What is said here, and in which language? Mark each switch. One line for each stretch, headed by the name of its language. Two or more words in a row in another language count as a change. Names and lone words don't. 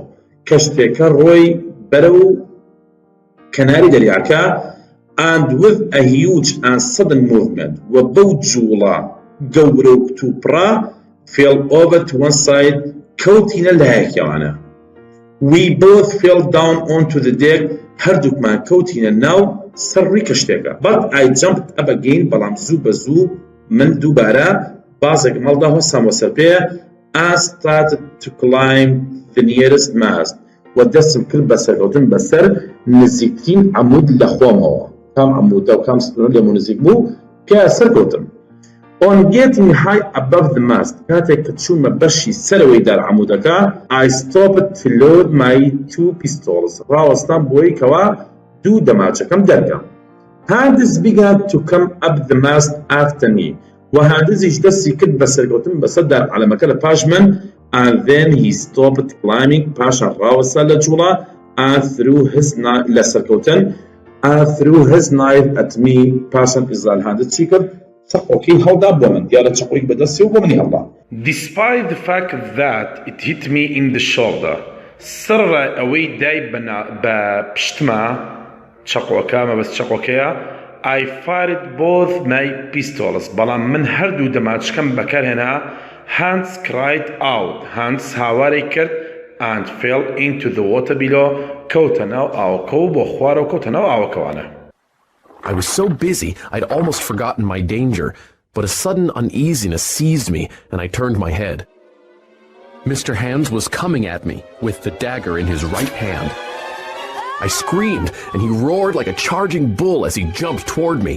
Central Kurdish: کەشتێکە ڕۆی بەرەو کەناری دەریاکە
English: and with a huge and sudden movement
Central Kurdish: و بەو جوڵە گەورە و تووپڕە
English: fell over to one side
Central Kurdish: کەوتینە لایەکیانە.
English: We both fell down onto the deck.
Central Kurdish: هەردووکمان کەوتینە ناو سەرڕی کەشتێکە.
English: But I jumped up again.
Central Kurdish: بەڵام زوو بە زوو من دووبارە بازێک مەڵدا هەستامەوە سەر پێ
English: and started to climb the nearest mast.
Central Kurdish: و دەستم کرد بە سەرکەوتن بەسەر نزیکترین عەمود لە خۆمەوە. کام عەمودە و کام ستونە لێمە نزیک بوو پێ سەرکەوتم.
English: On getting high above the mast,
Central Kurdish: کاتێک کە چوومە بەشی سەرەوەی دار عەمودەکە
English: I stopped to load my two pistols.
Central Kurdish: ڕاوەستام بۆی کەوا دوو دەماچەکەم دەرکەم.
English: Handis began to come up the mast after me.
Central Kurdish: و هاندزیش دەستی کرد بە سەرکەوتن بەسەر دار عەلەمەکە لە پاش من
English: and then he stopped climbing.
Central Kurdish: پاشان ڕاوەستا لە جوڵە
English: and threw his knife
Central Kurdish: لە سەرکەوتن
English: and threw his knife at me.
Central Kurdish: پاشان ئیزراهاندس چی کرد؟ چەقۆکی هەڵدا بۆ من. دیارە چەقۆیەک بەدەستی و بۆ منی هەڵدا.
English: Despite the fact that it hit me in the shoulder.
Central Kurdish: سڕە ئەوەی دای بە پشتما چەقۆکە مەبەست چەقۆکەیە
English: I fired both my pistols
Central Kurdish: بەڵام من هەردوو دەماچەکەم بەکارهێنا
English: Hans cried out
Central Kurdish: Hans هاواری کرد
English: and fell into the water below
Central Kurdish: کەوتە ناو ئاوەکە و بۆ خوارەوە کەوتە ناو ئاوەکەوانە.
English: I was so busy I'd almost forgotten my danger, but a sudden uneasiness seized me and I turned my head. Mr. Hans was coming at me with the dagger in his right hand. I screamed and he roared like a charging bull as he jumped toward me.